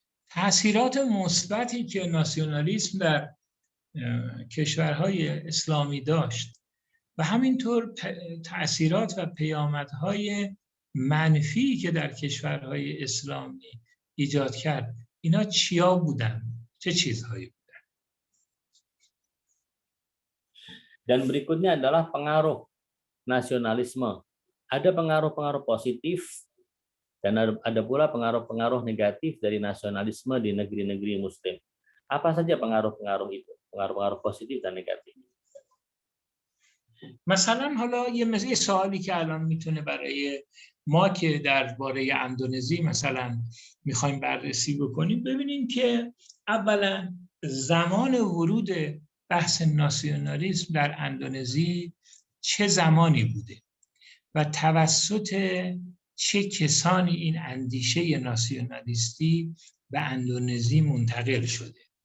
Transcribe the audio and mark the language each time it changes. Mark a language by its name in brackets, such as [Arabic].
[Persian] تأثیرات مثبتی که ناسیونالیسم در کشورهای اسلامی داشت و همینطور تأثیرات و پیامدهای منفی که در کشورهای اسلامی ایجاد کرد، اینا چیا بودن؟ چه چیزهایی بودن؟ [Indonesian] Dan berikutnya adalah pengaruh nasionalisme. Ada pengaruh-pengaruh positif dan ada pula pengaruh-pengaruh negatif dari nasionalisme di negeri-negeri Muslim. Apa saja pengaruh-pengaruh itu? Pengaruh-pengaruh positif dan negatif. [Persian] مثلا حالا یه سوالی که الان میتونه برای ما که درباره اندونزی مثلا میخوایم بررسی بکنیم، ببینیم که اولا زمان ورود بحث ناسیونالیسم در اندونزی چه زمانی بوده و توسط چه کسانی این اندیشه ناسیونالیستی به اندونزی منتقل شده.